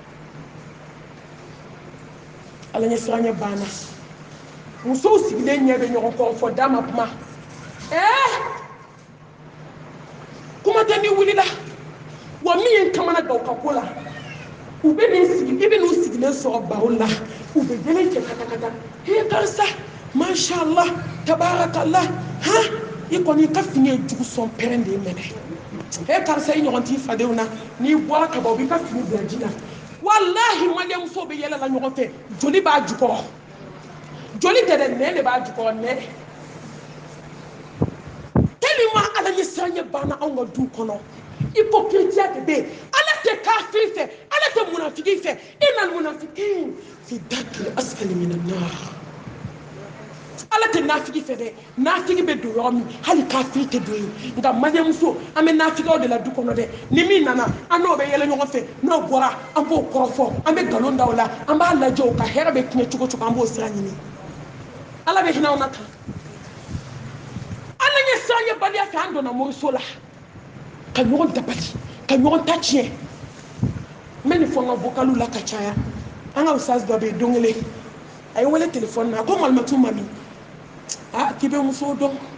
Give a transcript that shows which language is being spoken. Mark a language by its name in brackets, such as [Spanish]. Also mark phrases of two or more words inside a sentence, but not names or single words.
[Bambara] ala ɲɛ siran ɲɛ banna musow sigilen ɲɛ bɛ ɲɔgɔn kɔ fɔ da ma kuma kuma tɛ ni wulila wa min ye n kamana gan u ka ko la u bɛ nin sigi i bɛ n'u sigilen sɔrɔ baro la u bɛ yɛlɛ cɛ katakata karisa [Arabic] ما شاء الله تبارك الله [Bambara] i kɔni i ka fini ye jugu sɔn pɛrɛn de ye minɛ karisa i ɲɔgɔn t'i fadenw na n'i bɔra ka ban u b'i ka fini bila ji la walahi maliyɛnmusow bɛ yɛlɛla ɲɔgɔn fɛ joli b'a jukɔrɔ joli tɛ dɛ nɛn de b'a jukɔrɔ nɛn tellement ala ɲɛ siranɲɛ banna anw ka du kɔnɔ hypocrisia de bɛ yen ala tɛ kafiri fɛ ala tɛ munafigi fɛ [Arabic] إن المنافقين في الدرك الأسفل من النار [Bambara] ala tɛ nafigi fɛ dɛ nafigi bɛ don yɔrɔ min hali kafiri tɛ don yen nka maliyɛnmuso an bɛ nafigiw de la du kɔnɔ dɛ ni min nana an n'o bɛ yɛlɛ ɲɔgɔn fɛ n'o bɔra an b'o kɔrɔfɔ an bɛ nkalon da o la an b'a lajɛ o ka hɛrɛ bɛ tiɲɛ cogo cogo an b'o sira ɲini ala bɛ hinɛ aw na kan ala ye sanye baliya fɛ an donna moriso la ka ɲɔgɔn dabali ka ɲɔgɔn ta tiɲɛ n bɛ nin fɔ n ka vocalu la ka caya an ka usaz dɔ bɛ yen don kelen a ye wele telefɔni na a ko malimatu mami k'i bɛ muso dɔn